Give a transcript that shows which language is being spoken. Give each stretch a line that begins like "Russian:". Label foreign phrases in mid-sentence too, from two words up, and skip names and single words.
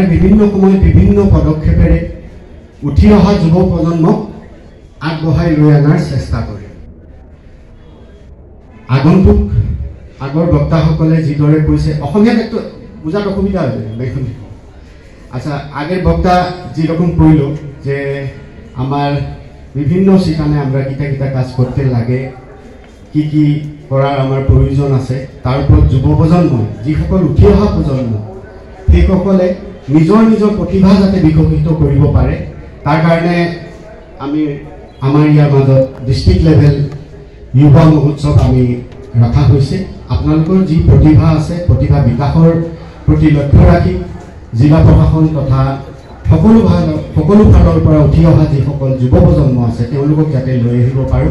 Assamese: বিভিন্ন সময় বিভিন্ন পদক্ষেপেৰে উঠি অহা যুৱ প্ৰজন্মক আগবঢ়াই লৈ অনাৰ চেষ্টা কৰে। আগন্তুক আগৰ বক্তাসকলে যিদৰে কৈছে, অসমীয়াত একটু বুঝাত অসুবিধা হৈছে দেখোন।
Bangla: আচ্ছা, আগের বক্তা যেরকম কইল যে আমার বিভিন্ন সেখানে আমরা কিতা কিতা কাজ করতে লাগে, কি কি করার আমার প্রয়োজন আছে, তার উপর
Assamese: যুব প্রজন্ম যিসকল উঠি অহা প্রজন্ম সেইসকলে নিজৰ নিজৰ প্ৰতিভা যাতে বিকশিত কৰিব পাৰে, তাৰ কাৰণে আমি আমাৰ ইয়াৰ মাজত
English: district level
Assamese: যুৱ মহোৎসৱ আমি ৰখা হৈছে। আপোনালোকৰ যি প্ৰতিভা আছে, প্ৰতিভা বিকাশৰ প্ৰতি লক্ষ্য ৰাখি জিলা প্ৰশাসন তথা সকলো ফালৰ পৰা উঠি অহা যিসকল যুৱ প্ৰজন্ম আছে তেওঁলোকক যাতে লৈ আহিব পাৰোঁ।